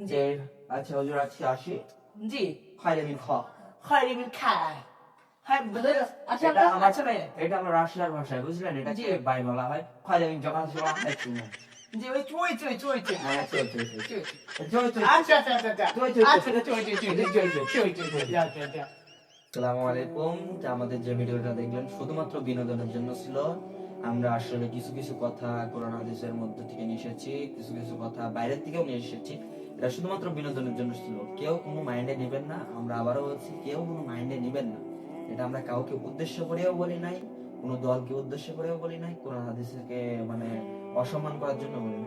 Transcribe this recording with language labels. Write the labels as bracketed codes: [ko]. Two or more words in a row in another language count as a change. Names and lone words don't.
[bn] যে আচ্ছা হুজুর, আজকে আসি। জি খাইলে মিন খা। খাইরে মিন খায়। হ্যাঁ আচ্ছা এটা আমার আচ্ছা ভাই, এটা আমার রাশিয়ার ভাষায়, বুঝলেন, জি। এটাকে বাই বলা হয়। খাইলে মিন যখন সেবা খাইছি না। জি ওই চুই চুই চুই চুই হ্যাঁ চল চল চল চুই। চল চল। আচ্ছা আচ্ছা আচ্ছা আচ্ছা চুই, চুই, আচ্ছা চুই চুই চুই চুই চুই চুই চুই চুই। আচ্ছা আচ্ছা। [ar] السلام عليكم. [bn] আমাদের যে ভিডিওটা দেখলেন শুধুমাত্র বিনোদনের জন্য ছিল। আমরা আসলে কিছু কিছু কথা কোরআন হাদিসের মধ্যে থেকে নিয়ে এসেছি, কিছু কিছু কথা বাইরের থেকেও নিয়ে এসেছি। এটা শুধুমাত্র বিনোদনের জন্য ছিল, কেউ কোনো মাইন্ডে নেবেন না। আমরা আবারও বলছি, কেউ কোনো মাইন্ডে নেবেন না। এটা আমরা কাউকে উদ্দেশ্য করেও বলি নাই, কোনো দলকে উদ্দেশ্য করেও বলি নাই, কোরআন হাদিসকে মানে অসম্মান করার জন্য বলি নাই।